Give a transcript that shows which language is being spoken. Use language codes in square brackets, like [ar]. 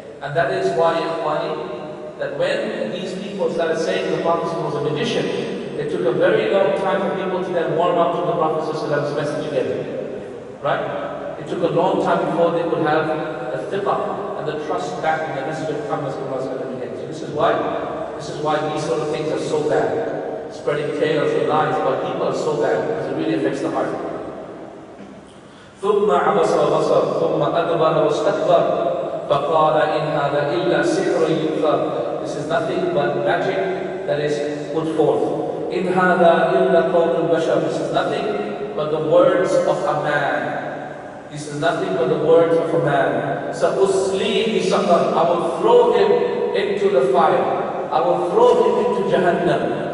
[en] And that is why, Ikhwani, that when these people started saying the Prophet was a magician, it took a very long time for people to then warm up to the Prophet's message again. Right? It took a long time before they could have the thiqah and the trust back in the message of Muhammad again. So this is why these sort of things are so bad. Spreading tales and lies about people are so bad because it really affects the heart. [ar] ثم عبس وبصر ثم أدبر واستكبر فقال إن هذا إلا سحر يُؤْثَرُ. [en] This is nothing but magic that is put forth. [ar] إن هذا إلا قول البشر. [en] This is nothing but the words of a man. This is nothing but the words of a man. [ar] سأصليه سقر. [en] I will throw him into the fire. I will throw him into Jahannam.